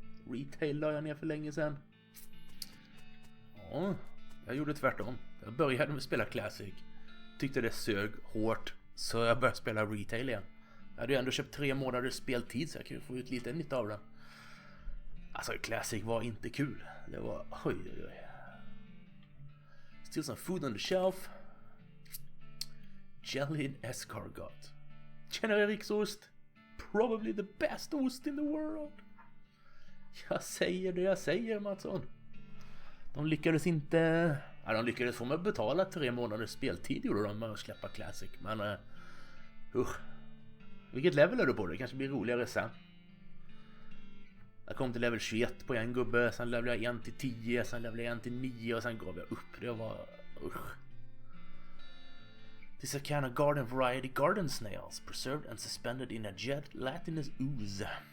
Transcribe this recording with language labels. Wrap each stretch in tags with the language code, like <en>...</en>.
<sv>Retail la jag ner för länge sedan. Ja, jag gjorde tvärtom. Jag började med att spela Classic. Tyckte det sög hårt. Så jag började spela Retail igen. Jag hade ju ändå köpt 3 månaders speltid så jag kunde få ut lite nytta av den. Alltså Classic var inte kul. Det var oj.</sv> <en>Still some food on the shelf. Jellied escargot.</en> <sv>Tjenare riksost.</sv> <en>Probably the best ost in the world.</en> <sv>Jag säger det jag säger, Mattsson. De lyckades inte. De lyckades få mig att betala 3 månaders speltid gjorde de med att släppa Classic. Men vilket level är du på? Det kanske blir roligare sen. Jag kom till level 21 på en gubbe. Sen levlade jag 1 till 10. Sen levlade jag 1 till 9. Och sen gav jag upp. Det var</sv> <en>This is a kind of garden variety garden snails, preserved and suspended in a jet latinous ooze.</en>